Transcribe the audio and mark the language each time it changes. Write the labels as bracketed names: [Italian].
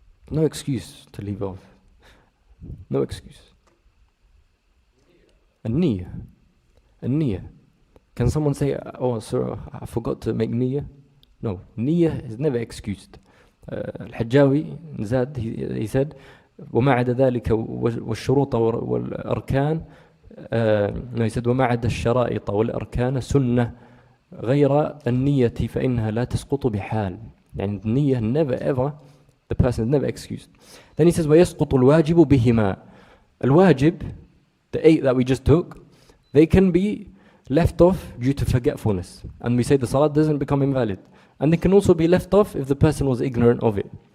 [English] No excuse to leave off. No excuse. A niyyah. A niyyah. Can someone say, oh sir, I forgot to make niyyah? No, niyyah is never excused. Al-Hajjawi, Zad, he said, [Arabic] وَمَا عَدَ ذَلِكَ وَالشُّرُوطَ وَالْأَرْكَانِ [English] no, he said, [Arabic] وَمَا عَدَ الشَّرَائِطَ وَالْأَرْكَانَ سُنَّةً غَيْرَ النِّيَّةِ فَإِنَّهَا لَا تَسْقُطُ بِحَالٍ. [English] And niyyah never ever, the person is never excused. Then he says, [Arabic] وَيَسْقُطُ الْوَاجِبُ بِهِمَا. [English] Al-wajib, the 8 that we just took, they can be left off due to forgetfulness. And we say the salat doesn't become invalid. And they can also be left off if the person was ignorant of it.